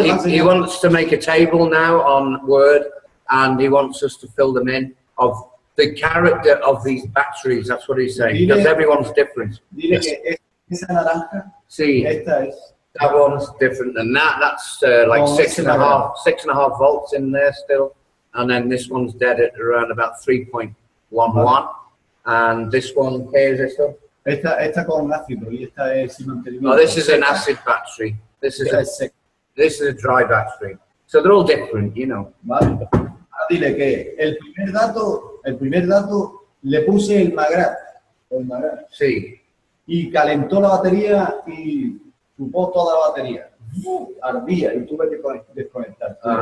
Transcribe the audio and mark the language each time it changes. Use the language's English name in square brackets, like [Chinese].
[English] He wants to make a table now on Word, and he wants us to fill them in of the character of these batteries. That's what he's saying. Because everyone's different. [Spanish] Dile que esa naranja. Sí. Esta es. [English] That one's different than that. That's like 6.5 volts in there still. And then this one's dead at around about 3.11. And this one, [Spanish] ¿qué es esto? Esta con ácido y esta es sin mantenimiento. [English] Oh, this is an acid battery. This is a dry battery. So they're all different, you know. [Spanish] Vale. Dile que el primer dato le puse el Magrav. Sí. Y calentó la batería y chupó toda la batería. Ardía y tuve que desconectar.